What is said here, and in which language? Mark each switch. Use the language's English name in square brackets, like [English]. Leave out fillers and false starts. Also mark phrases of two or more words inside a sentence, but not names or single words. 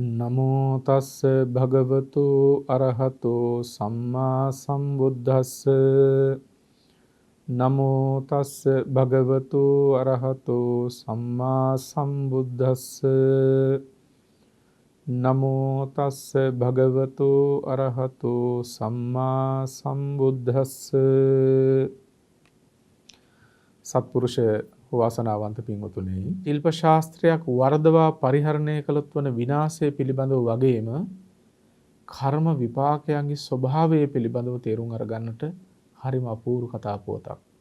[Pali] නමෝ තස්ස භගවතු අරහතෝ සම්මා සම්බුද්දස්ස නමෝ තස්ස භගවතු අරහතෝ සම්මා සම්බුද්දස්ස නමෝ තස්ස භගවතු අරහතෝ සම්මා සම්බුද්දස්ස [Sinhala] සත්පුරුෂ වාසනාවන්ත පින්වතුනි, ශිල්ප ශාස්ත්‍රයක් වර්ධවා පරිහරණය කළොත් වන විනාශය පිළිබඳව වගේම කර්ම විපාකයන්ගේ ස්වභාවය පිළිබඳව තේරුම් අරගන්නට හරිම අපූර්ව කතා පුවතක්.